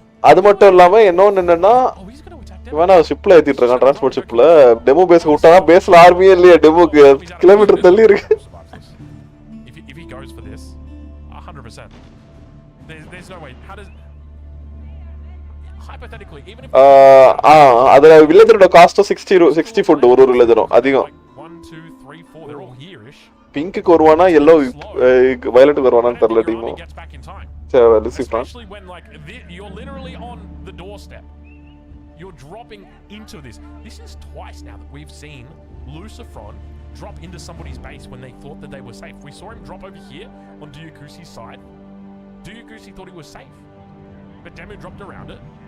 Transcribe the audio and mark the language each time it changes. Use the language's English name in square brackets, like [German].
[Tamil] அது மட்டும் இல்லாம இன்னொன்னு என்னன்னா வேணா ஷிப்ல ஏத்திட்டு இருக்கான், டிரான்ஸ்போர்ட் ஷிப்ல. டெமோ பேஸ்க்கு விட்டானா பேஸ்ல ஆர்மியே இல்லையா, டெமோக்கு கிலோமீட்டர் தள்ளி இருக்கு. [English] If he goes for this 100%, there's no way. How does hypothetically even if [Tamil] அதுல வில்லேஜரோட காஸ்ட் 60 ஃபுட் ஒரு வில்லேஜரும் அதிகம். [English] 1 2 3 4 they're all here-ish. [Tamil] பிங்க்கு வருவானா [English] yellow violet [Tamil] வருவானான்னு தெரியல team. [English] Especially when like you're literally on the doorstep. You're dropping into this. This is twice now that we've seen Lucifron drop into somebody's base when they thought that they were safe. We saw him drop over here on Duyakusi's side. Duyakusi thought he was safe, but Demu dropped around it.